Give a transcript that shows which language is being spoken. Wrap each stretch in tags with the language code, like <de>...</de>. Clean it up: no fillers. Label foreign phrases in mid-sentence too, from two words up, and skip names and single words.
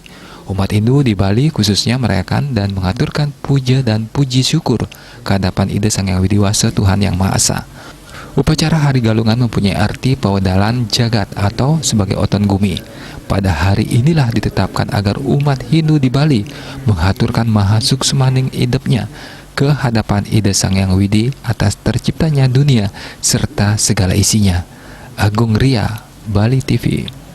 <id>Umat Hindu di Bali khususnya merayakan dan mengaturkan puja dan puji syukur ke hadapan Ida Sang Hyang Widiwasa Tuhan Yang Maha Esa. Upacara Hari Galungan mempunyai arti</id> <ban>pawedalan jagat</ban> <id>atau sebagai</id> <ban>oton gumi.</ban> <id>Pada hari inilah ditetapkan agar umat Hindu di Bali menghaturkan</id> <ban>maha suksmaning idepnya</ban> <id>ke hadapan Ida Sang Hyang Widi atas terciptanya dunia serta segala isinya. Agung Ria, Bali TV.</id>